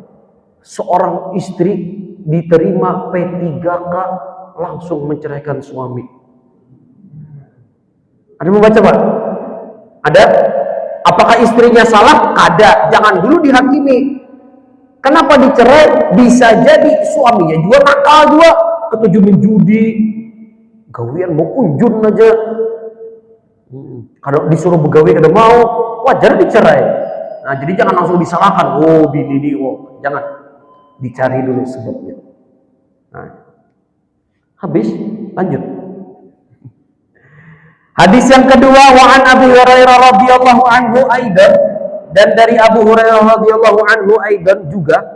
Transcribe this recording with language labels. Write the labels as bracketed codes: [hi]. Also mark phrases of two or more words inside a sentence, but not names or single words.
[id] Seorang istri diterima P3K langsung menceraikan suami. Ada membaca Pak? Ada? Apakah istrinya salah? Kada. Jangan dulu dihakimi. Kenapa dicerai? Bisa jadi suaminya juga nakal juga, ketujuh menjudi, [bjn] gawian mau unjun aja. [id] Kalau disuruh [bjn] begawi kada mau, [id] wajar dicerai. Nah, jadi jangan langsung disalahkan. Oh, bini ini, jangan. Dicari dulu sebabnya. Nah, habis, lanjut. Hadis yang kedua, [ar] وعن أبي هريرة رضي الله عنه أيضا, [id] dan dari Abu Hurairah [ar] رضي الله عنه أيضا [id] juga.